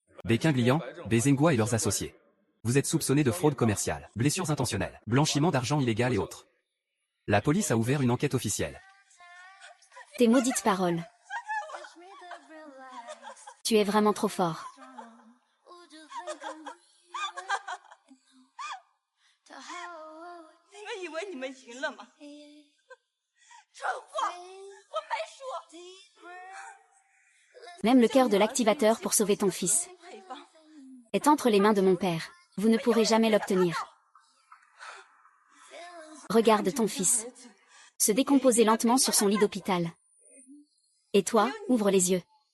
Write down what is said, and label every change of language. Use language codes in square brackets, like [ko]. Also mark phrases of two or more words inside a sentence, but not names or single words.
[fr] Bequin Glian, Bezengua et leurs associés. Vous êtes soupçonnés de fraude commerciale, blessures intentionnelles, blanchiment d'argent illégal et autres. La police a ouvert une enquête officielle. Tes maudites paroles. Tu es vraiment trop fort. [zh] 你们以为你们赢了吗？蠢货，我没输。 [fr] Même le cœur de l'activateur pour sauver ton fils 配方 est entre les mains de mon père. Vous ne pourrez jamais l'obtenir. Regarde ton fils se décomposer lentement sur son lit d'hôpital. Et toi, ouvre les yeux.